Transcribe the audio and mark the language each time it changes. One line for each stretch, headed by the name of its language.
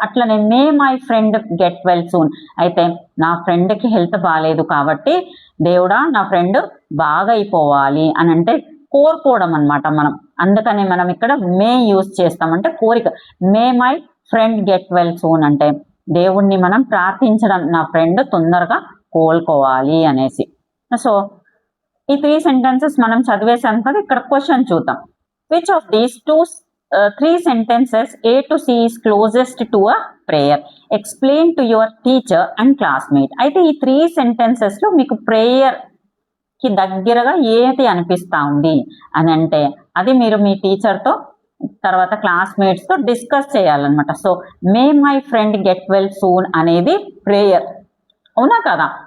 Telugu: అట్లనే
English: May my friend get well soon.
Telugu: అయితే నా ఫ్రెండ్కి హెల్త్ బాగాలేదు కాబట్టి దేవుడా నా ఫ్రెండ్ బాగా అయిపోవాలి అని అంటే కోరుకోవడం అనమాట మనం. అందుకని మనం ఇక్కడ మే యూజ్ చేస్తామంటే కోరిక.
English: may my friend get well soon
Telugu: అంటే దేవుణ్ణి మనం ప్రార్థించడం, నా ఫ్రెండ్ తొందరగా కోలుకోవాలి అనేసి. సో ఈ 3 సెంటెన్సెస్ మనం చదివేసాం కదా. ఇక్కడ క్వశ్చన్ చూద్దాం.
English: Which of these 3 sentences A to C is closest to a prayer? Explain to your teacher and classmate.
Telugu: అయితే ఈ 3 sentences లో మీకు ప్రేయర్ కి దగ్గరగా ఏది అనిపిస్తా ఉంది అని అంటే అది మీరు మీ టీచర్తో తర్వాత క్లాస్మేట్స్తో డిస్కస్ చేయాలన్నమాట. So
English: may my friend get well soon
Telugu: అనేది ప్రేయర్, అవునా కదా?